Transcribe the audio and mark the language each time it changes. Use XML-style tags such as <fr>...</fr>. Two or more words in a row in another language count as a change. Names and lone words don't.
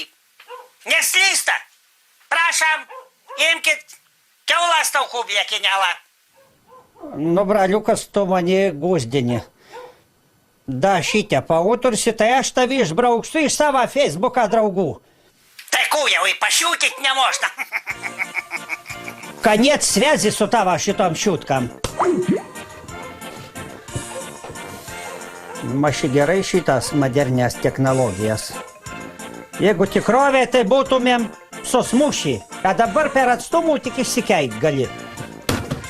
<lt>Neslysta. Prašom, imkit kiaulas taukų blėkinėlą. Nu, braliukas, tu mane guzdini. Da šitę pautursi, tai aš tavi išbrauksiu iš savo Facebooką draugų. Tai jau</lt> <ru>и пошутить не можно. Конец связи с тава</ru> <lt>šitom šutkam. Maši gerai šitas modernės technologijas. Jeigu tikrovė, tai būtumėm susmušį, o dabar per atstumų tik išsikeikt gali.</lt>